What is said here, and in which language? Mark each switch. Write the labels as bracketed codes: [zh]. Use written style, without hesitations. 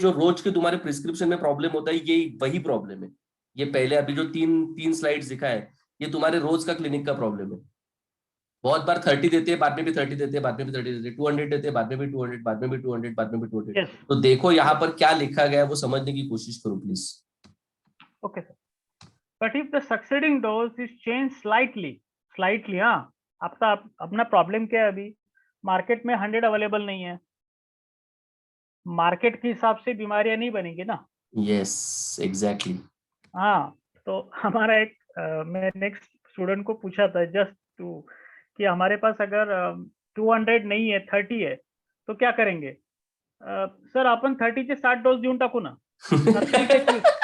[hi] जो रोज के तुम्हारे प्रिस्क्रिप्शन में प्रॉब्लम होता है, यही वही प्रॉब्लम है। ये पहले अभी जो तीन स्लाइड्स दिखा है, ये तुम्हारे रोज का क्लिनिक का प्रॉब्लम है। बहुत बार 30 देते हैं, बाद में भी 30 देते हैं, बाद में भी 30 देते हैं, 200 देते हैं, बाद में भी 200, बाद में भी 200, बाद में भी 200। [en] Yes. [hi] तो देखो यहाँ पर क्या लिखा गया है वो समझने की कोशिश करो please. [en] Okay, sir. But if the succeeding dose is changed slightly, [hi] हाँ, आपका अपना प्रॉब्लम क्या है? अभी मार्केट में 100 अवेलेबल नहीं है, मार्केट के हिसाब से बीमारियां नहीं बनेंगी ना। [en] Yes, exactly. [hi] हाँ, तो हमारा एक मैं नेक्स्ट स्टूडेंट को पूछा था जस्ट टू कि हमारे पास अगर 200 नहीं है, 30 है, तो क्या करेंगे? [mr] सर आपण 30चे 60 डोस देऊन टाकू ना, नसेल ते 30.